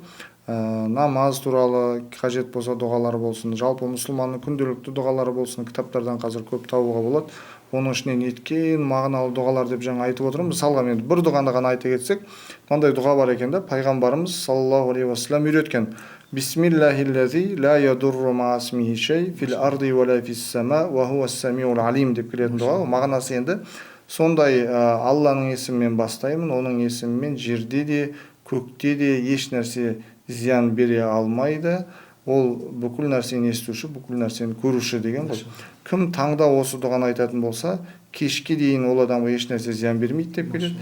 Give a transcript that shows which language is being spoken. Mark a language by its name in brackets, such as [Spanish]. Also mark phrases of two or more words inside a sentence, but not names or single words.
[Kazakh] Намаз туралы қажет болса дұғалар болсын, жалпы мұсылманның күнделікті дұғалары болсын, кітаптардан қазір көп табуға болады. Оның ішінен еткен мағыналы дұғалар деп жаңа айтып отырмын. Мысалға мен бір дұғаны ғана айта кетсек, мынандай дұға бар екен да, пайғамбарымыз [Arabic] صلى الله عليه وسلم [Kazakh] үйреткен. [Arabic] بسم الله الذي لا يضر مع اسمه شيء في الأرض ولا في السماء وهو السميع العليم [Kazakh] деп келетін дұға. Мағынасы енді сондай, Алланың есімімен бастаймын, оның есімімен жерде де, көкте де еш нәрсе зиян бере алмайды. Ол бүкіл нәрсені естуші, бүкіл нәрсені көруші деген ғой. Кім таңда осы дұғаны айтатын болса, кешке дейін ол адамға еш нәрсе зиян бермейді деп келеді.